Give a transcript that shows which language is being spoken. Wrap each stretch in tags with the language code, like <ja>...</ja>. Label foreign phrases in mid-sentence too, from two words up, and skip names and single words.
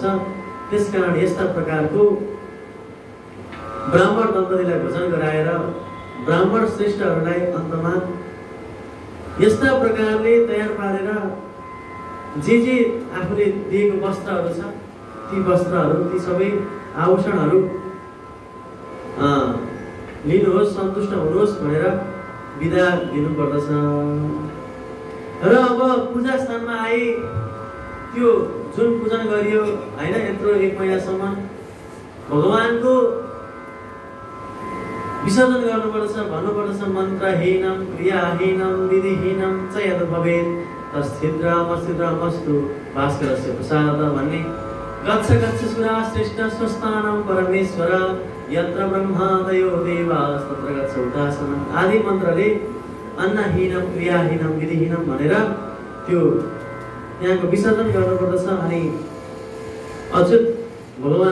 <ne>त्यसकारण यस्ता प्रकारको ब्राह्मण दम्पतिलाई भोजन गराएर ब्राह्मण श्रेष्ठहरूलाई अन्तमा यस्ता प्रकारले तयार पारेर जे आफूले दिएको वस्त्रहरू छ ती वस्त्रहरू ती सबै आभूषणहरू लिनुहोस् सन्तुष्ट हुनुहोस् भनेर बिदा दिनुपर्दछ। र अब पूजा स्थानमा आए त्यो जुन पूजन गरियो हैन यत्रो 1 महिनासम्म भगवानको विसर्जन गर्नुपर्दछ भन्नुपर्दछ</ne> <sa>मन्त्रहीनम क्रियाहीनम विधिहीनम च यद भवेत् तच्छिद्रमस्तु भास्करस्य प्रसाद भन्ने गच्छ गच्छ सुरा श्रेष्ठ स्वस्थानं परमेश्वर यत्र ब्रह्मादयो देवाः तत्र गच्छ उदासन</sa> <ne>आदि मन्त्रले</ne> <sa>अन्नहीनम क्रियाहीनम विधिहीनम</sa> <ne>भनेर त्यो यहाँको विसर्जन गर्नुपर्दछ। अनि अझ भगवान</ne>